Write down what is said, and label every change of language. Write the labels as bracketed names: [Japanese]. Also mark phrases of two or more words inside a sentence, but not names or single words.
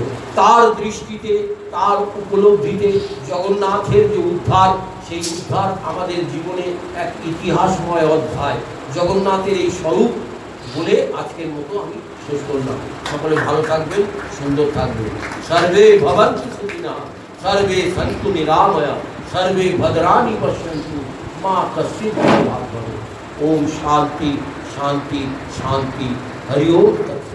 [Bangla] তার দৃষ্টিতে, তার উপলব্ধিতে জগন্নাথের যে উদ্ধার, সেই উদ্ধার আমাদের জীবনে এক ইতিহাসময় অধ্যায়। জগন্নাথের এই স্বরূপ বলে আজকের মতো আমি শেষ করলাম। সকলে ভালো থাকবেন, সুন্দর থাকবেন। [Sanskrit] সর্বে ভবন্তু সুখিনঃ, সর্বে সন্তু নিরাময়া, সর্বে ভদ্রাণি পশ্যন্তু, মা কশ্চিৎ দুঃখভাগ্ ভবেৎ। ওম শান্তি শান্তি শান্তি। হরি ওম।